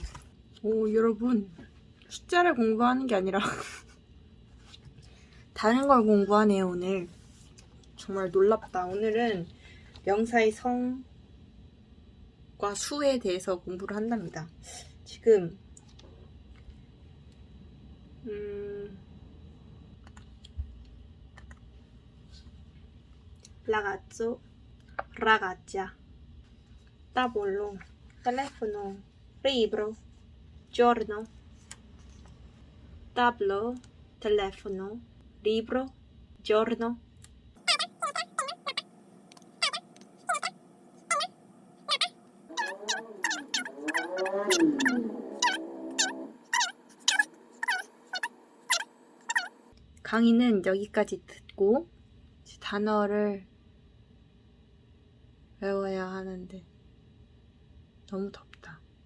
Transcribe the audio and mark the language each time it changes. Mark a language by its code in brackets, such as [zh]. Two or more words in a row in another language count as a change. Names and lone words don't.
[ko] 오 여러분, 숫자를 공부하는 게 아니라 다른 걸 공부하네요 오늘. 정말 놀랍다. 오늘은 명사의 성과 수에 대해서 공부를 한답니다. [it] 지금 ragazzo, ragazza, tavolo, telefono, libro, giorno, tablo, telefono, libro, giorno. [ko] 강의는 여기까지 듣고 단어를 외워야 하는데 너무 덥다.